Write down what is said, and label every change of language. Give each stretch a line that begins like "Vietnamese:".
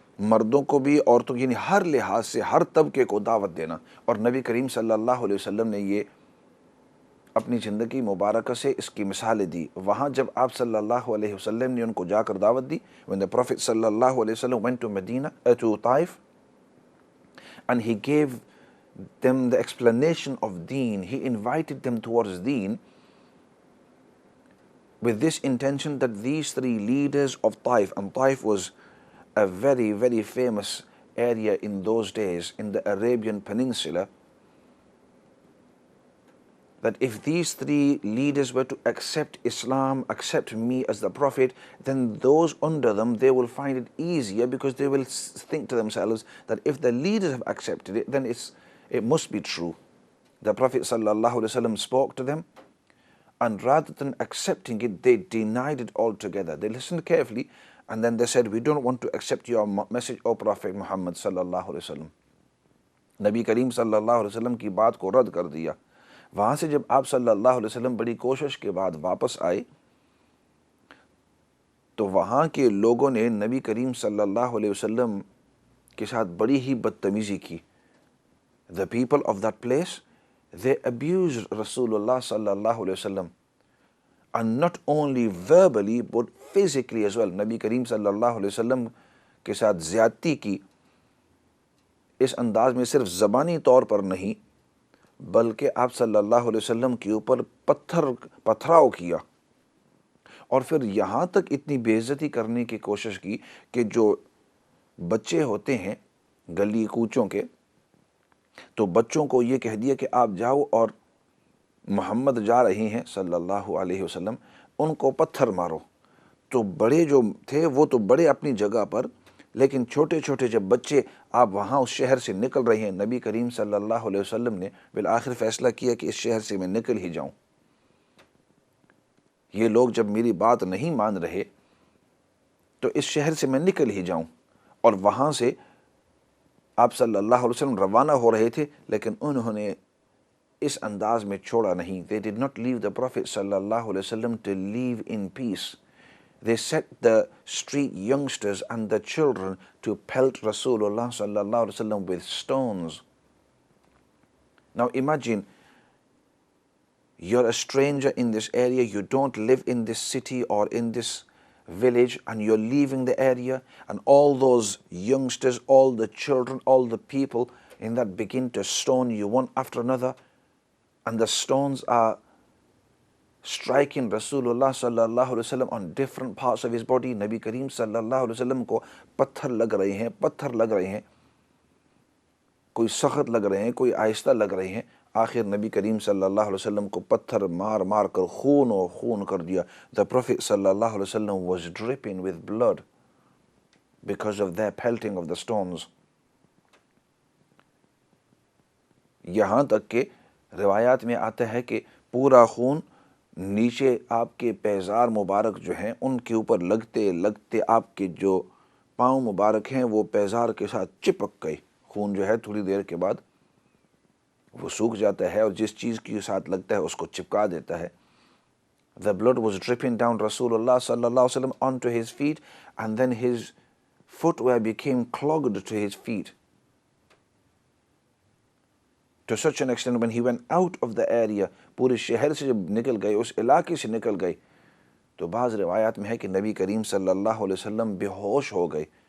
Urdu: مردوں کو بھی عورتوں یعنی ہر لحاظ سے ہر طبقے کو دعوت دینا۔ اور نبی کریم صلی اللہ علیہ وسلم نے یہ اپنی زندگی مبارکہ سے اس کی مثالیں دی۔ وہاں جب آپ صلی اللہ علیہ وسلم نے ان کو جا کر دعوت دی،
English: when the Prophet صلی اللہ علیہ وسلم went to Medina, to Taif, and he gave them the explanation of deen, he invited them towards deen. with this intention that these three leaders of Taif, and Taif was a very, very famous area in those days in the Arabian Peninsula, that if these three leaders were to accept Islam, accept me as the Prophet, then those under them, they will find it easier, because they will think to themselves that if the leaders have accepted it, then it must be true. The Prophet ﷺ spoke to them, and rather than accepting it, they denied it altogether. They listened carefully, and then they said, we don't want to accept your message, O Prophet Muhammad sallallahu alaihi wasallam.
Urdu: نبی کریم صلی اللہ علیہ وسلم کی بات کو رد کر دیا. وہاں سے جب آپ صلی اللہ علیہ وسلم بڑی کوشش کے بعد واپس آئے تو وہاں کے لوگوں نے نبی کریم صلی اللہ علیہ وسلم کے ساتھ بڑی ہی بدتمیزی کی.
English: The people of that place, they abused Rasulullah sallallahu alayhi wasallam, and not only verbally but physically as well.
Urdu: نبی کریم صلی اللہ علیہ وسلم کے ساتھ زیادتی کی اس انداز میں، صرف زبانی طور پر نہیں بلکہ آپ صلی اللہ علیہ وسلم کے اوپر پتھراؤ کیا، اور پھر یہاں تک اتنی بے عزتی کرنے کی کوشش کی کہ جو بچے ہوتے ہیں گلی کوچوں کے، تو بچوں کو یہ کہہ دیا کہ آپ جاؤ اور محمد جا رہے ہیں صلی اللہ علیہ وسلم، ان کو پتھر مارو. تو بڑے جو تھے وہ تو بڑے اپنی جگہ پر، لیکن چھوٹے چھوٹے جب بچے آپ وہاں اس شہر سے نکل رہے ہیں، نبی کریم صلی اللہ علیہ وسلم نے بالآخر فیصلہ کیا کہ اس شہر سے میں نکل ہی جاؤں. یہ لوگ جب میری بات نہیں مان رہے تو اس شہر سے میں نکل ہی جاؤں. اور وہاں سے آپ صلی اللہ علیہ وسلم روانہ ہو رہے تھے، لیکن انہوں نے اس انداز میں چھوڑا نہیں.
English: They did not leave the Prophet صلی اللہ علیہ وسلم to leave in peace. They set the street youngsters and the children to pelt Rasulullah sallallahu alaihi wasallam with stones. Now imagine, you're a stranger in this area, you don't live in this city or in this village, and you're leaving the area, and all those youngsters, all the children, all the people in that begin to stone you one after another, and the stones are striking Rasulullah sallallahu alaihi wasallam on different parts of his body.
Urdu: Nabi Kareem sallallahu alaihi wasallam کو پتھر لگ رہے ہیں، کوئی سخت لگ رہے ہیں، کوئی آہستہ لگ رہے ہیں. آخر نبی کریم صلی اللہ علیہ وسلم کو پتھر مار مار کر خون کر دیا.
English: The Prophet صلی اللہ علیہ وسلم was dripping with blood because of their pelting of the stones.
Urdu: یہاں تک کہ روایات میں آتا ہے کہ پورا خون نیچے آپ کے پیزار مبارک جو ہیں ان کے اوپر لگتے لگتے آپ کے جو پاؤں مبارک ہیں وہ پیزار کے ساتھ چپک گئے. خون جو ہے تھوڑی دیر کے بعد وہ سوکھ جاتا ہے اور جس چیز کے ساتھ لگتا ہے اس کو چپکا دیتا ہے.
English: The blood was dripping down Rasulullah sallallahu alaihi wasallam onto his feet, and then his footwear became clogged to his feet, to such an extent when he went out of the area,
Urdu: پورے شہر سے جب نکل گئے، اس علاقے سے نکل گئے، تو بعض روایات میں ہے کہ نبی کریم صلی اللہ علیہ وسلم بے ہوش ہو گئے.